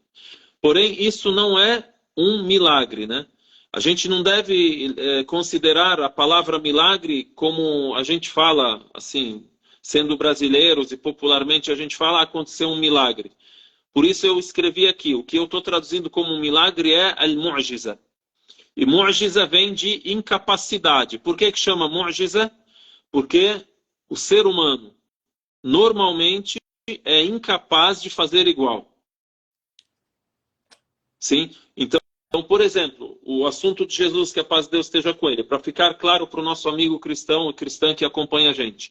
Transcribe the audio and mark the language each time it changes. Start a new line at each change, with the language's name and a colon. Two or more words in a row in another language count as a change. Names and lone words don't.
Portuguese: Porém, isso não é um milagre, né? A gente não deve considerar a palavra milagre como a gente fala, assim, sendo brasileiros e popularmente a gente fala, aconteceu um milagre. Por isso eu escrevi aqui, o que eu estou traduzindo como um milagre é al-mu'jiza. E mu'jiza vem de incapacidade. Por que chama mu'jiza? Porque o ser humano normalmente é incapaz de fazer igual. Sim? Então, por exemplo, o assunto de Jesus, que a paz de Deus esteja com ele, para ficar claro para o nosso amigo cristão e cristã que acompanha a gente.